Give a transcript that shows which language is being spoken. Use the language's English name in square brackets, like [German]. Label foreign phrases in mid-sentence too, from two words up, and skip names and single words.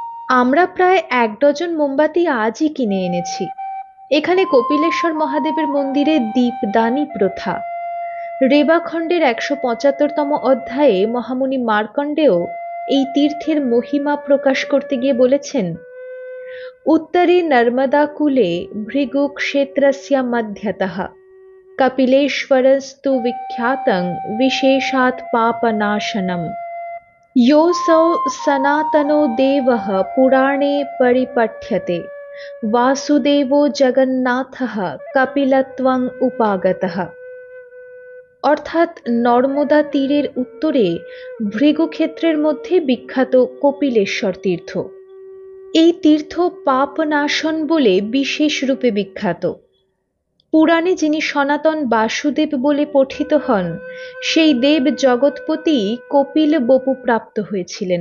[Bangla] আমরা প্রায় ১ ডজন মোমবাতি আজই কিনে এনেছি। এখানে কপিলেশ্বর মহাদেবের মন্দিরে দীপদানি প্রথা। রেবাখণ্ডের ১৭৫তম অধ্যায়ে মহামুনি মার্কণ্ডেয় এই তীর্থের মহিমা প্রকাশ করতে গিয়ে বলেছেন, [Sanskrit] उत्तरे नर्मदाकूले भृगुक्षेत्रस्य मध्यतः कपिलेश्वरस्तु विख्यातं विशेषात् पापनाशनम्। योऽसौ सनातनो देवः पुराणे परिपठ्यते वासुदेवो जगन्नाथः कपिलत्वं उपागतः। [Bangla] অর্থাৎ নর্মদা তীরের উত্তরে ভৃগুক্ষেত্রের মধ্যে বিখ্যাত কপিলেশ্বর তীর্থ। এই তীর্থ পাপনাশন বলে বিশেষ রূপে বিখ্যাত। পুরাণে যিনি সনাতন বাসুদেব বলে পঠিত হন, সেই দেব জগৎপতি কপিল বপু প্রাপ্ত হয়েছিলেন।